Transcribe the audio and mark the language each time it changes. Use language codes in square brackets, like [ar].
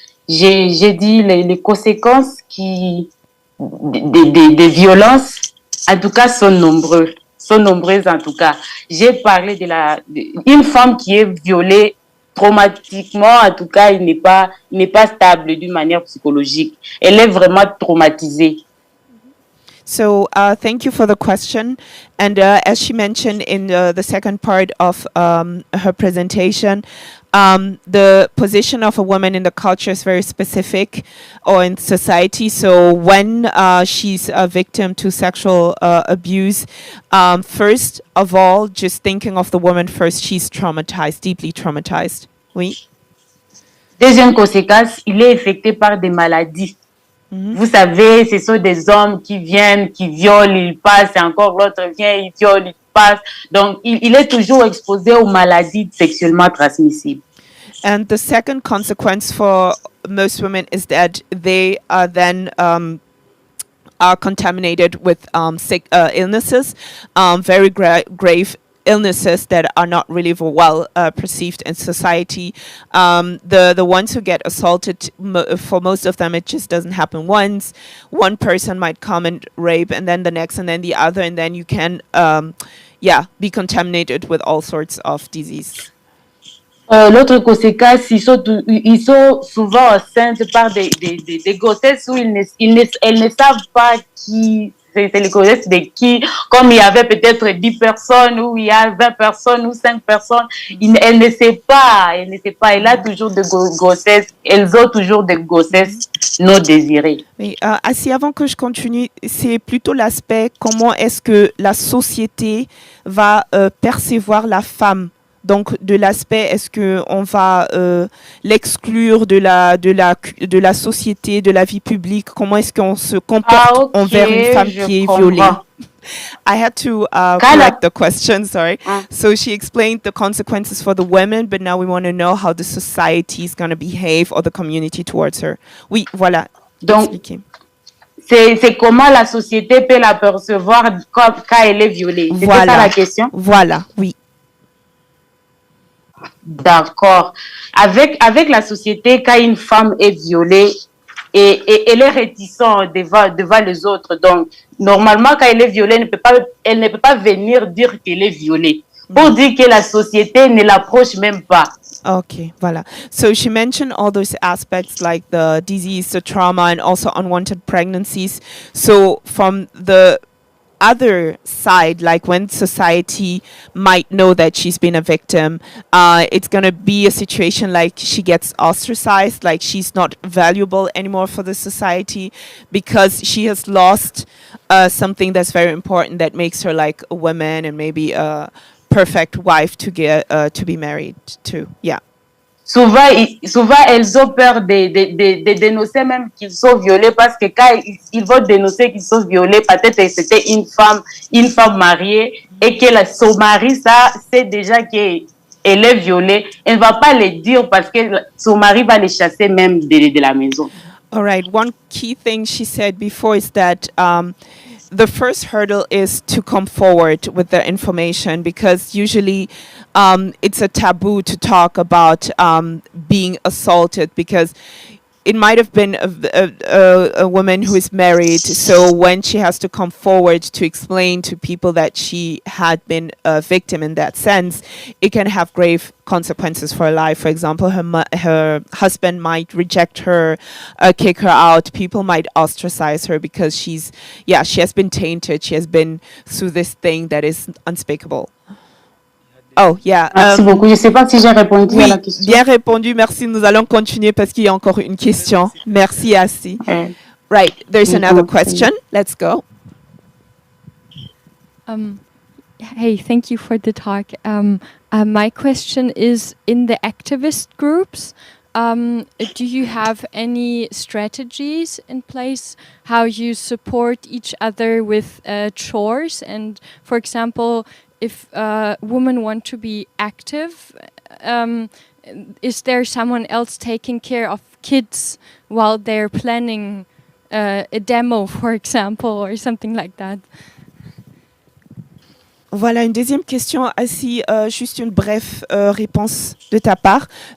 [fr] J'ai dit les conséquences des violences, en tout cas, sont nombreuses en tout cas. J'ai parlé d'une femme qui est violée traumatiquement, en tout cas, il n'est pas stable d'une manière psychologique. Elle est vraiment traumatisée. [en] So thank you for the question. And as she mentioned in the second part of her presentation, the position of a woman in the culture is very specific, or in society. So when she's a victim to sexual abuse, first of all, just thinking of the woman first, she's traumatized, deeply traumatized. [fr] Oui. Deuxième conséquence, il est affecté par des maladies. Vous savez, ce sont des hommes qui viennent, qui violent, ils passent, et encore l'autre vient, il viole, il passe. Donc, il est toujours exposé aux maladies sexuellement transmissibles. [en] And the second consequence for most women is that they are then are contaminated with sick illnesses, very grave illnesses that are not really well perceived in society. The ones who get assaulted, for most of them, it just doesn't happen once. One person might come and rape, and then the next, and then the other, and then you can, be contaminated with all sorts of disease. [fr] L'autre conséquence, ils sont souvent enceintes par des grossesses où elles ne savent pas qui, c'est les grossesses de qui, comme il y avait peut-être 10 personnes, ou il y a 20 personnes, ou 5 personnes, elles ne savent pas, elle a toujours des grossesses, elles ont toujours des grossesses non désirées. Oui, Assi, avant que je continue, c'est plutôt l'aspect comment est-ce que la société va percevoir la femme. Donc, de l'aspect, est-ce qu'on va l'exclure de la société, de la vie publique? Comment est-ce qu'on se comporte envers une femme qui est violée? [en] I had to correct the question, sorry. So she explained the consequences for the women, but now we want to know how the society is going to behave or the community towards her. [fr] Oui, voilà. Donc, c'est comment la société peut la percevoir quand elle est violée. C'était ça la question? Voilà, oui. D'accord. Avec la société, quand une femme est violée, et elle est réticente devant les autres. Donc, normalement, quand elle est violée, elle ne peut pas venir dire qu'elle est violée. Pour dire que la société ne l'approche même pas. Okay, voilà. [en] So she mentioned all those aspects like the disease, the trauma, and also unwanted pregnancies. So from the other side, like when society might know that she's been a victim, it's going to be a situation like she gets ostracized, like she's not valuable anymore for the society because she has lost something that's very important that makes her like a woman and maybe a perfect wife to get to be married to. Yeah. [fr] Souvent, elles ont peur de dénoncer même qu'ils sont violés parce que quand ils vont dénoncer qu'ils sont violés, peut-être que c'était une femme mariée et que son mari, ça, c'est déjà qu'elle est violée. Elle ne va pas le dire parce que son mari va les chasser même de la maison. [en] All right. One key thing she said before is that the first hurdle is to come forward with the information because usually it's a taboo to talk about being assaulted because it might have been a woman who is married. So when she has to come forward to explain to people that she had been a victim in that sense, it can have grave consequences for her life. For example, her husband might reject her, kick her out. People might ostracize her because she has been tainted. She has been through this thing that is unspeakable. Oh, yeah. [fr] Merci beaucoup. Je ne sais pas si j'ai répondu à la question. Bien répondu. Merci. Nous allons continuer parce qu'il y a encore une question. Merci, Assi. [en] Right. There's another question. Let's go. Hey, thank you for the talk. My question is, in the activist groups, do you have any strategies in place how you support each other with chores? And, for example, if women want to be active, is there someone else taking care of kids while they're planning a demo, for example, or something like that? [fr] Voilà, une deuxième question, Assi, juste une brève réponse de ta part.